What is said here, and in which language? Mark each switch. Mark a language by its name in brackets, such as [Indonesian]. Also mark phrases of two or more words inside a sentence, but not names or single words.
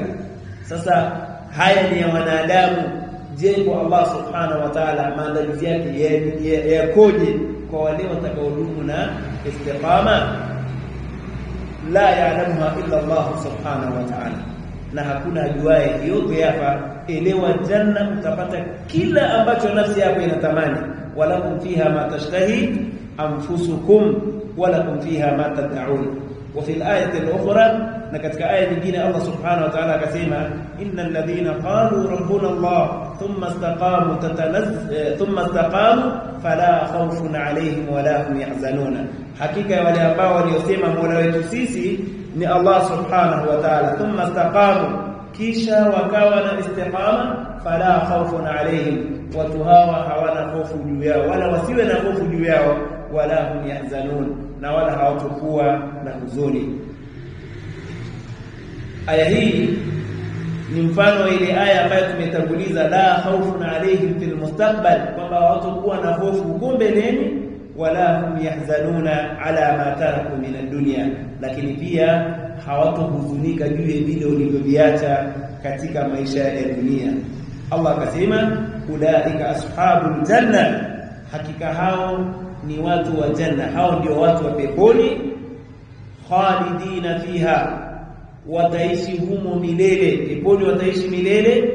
[Swahili] Sasa haya ni ya wanadamu. Je, kwa [Arabic] الله سبحانه وتعالى [Swahili] maandalizi yake yakoje kwa wale watakaodumu na istiqama? [Arabic] لا يعلمها إلا الله سبحانه وتعالى, [Swahili] na hakuna ajuaye yote hapa. Elewa janna utapata kila ambacho nafsi yako inatamani. [Arabic] ولكم فيها ما تشتهي أنفسكم ولكم فيها ما تدعون. وفي الآيات الأخرى, [Swahili] na katika aya nyingine [Arabic] الله سبحانه وتعالى [Swahili] akasema [Arabic] إن الذين قالوا ربنا الله ثم استقاموا فلا خوف عليهم ولا هم يحزنون, [Swahili] hakika wale ambao waliosema Mola wetu sisi ni [Arabic] الله سبحانه وتعالى, ثم استقاموا, [Swahili] kisha wakawa na istiqama, [Arabic] فلا خوف عليهم, [Swahili] watu hawa hawana hofu juu yao wala wasiwe na hofu juu yao, [Arabic] ولا هم يحزنون, [Swahili] na wala hawatakuwa na huzuni. Aya hii ni mfano ile aya ambayo tumetanguliza, [Arabic] لا خوف عليهم في المستقبل, [Swahili] kwamba hawatakuwa na hofu huko mbeleni [Arabic] ولا هم يحزنون على ما تركوا من الدنيا, [Swahili] lakini pia hawatohuzunika juu ya vile walivyoviacha katika maisha ya dunia. Allah akasema [Arabic] أولئك أصحاب الجنة, [Swahili] hakika hao ni watu wa janna, hao ndio watu wa peponi. [Arabic] خالدين فيها, [Swahili] wataishi humo milele, peponi wataishi milele.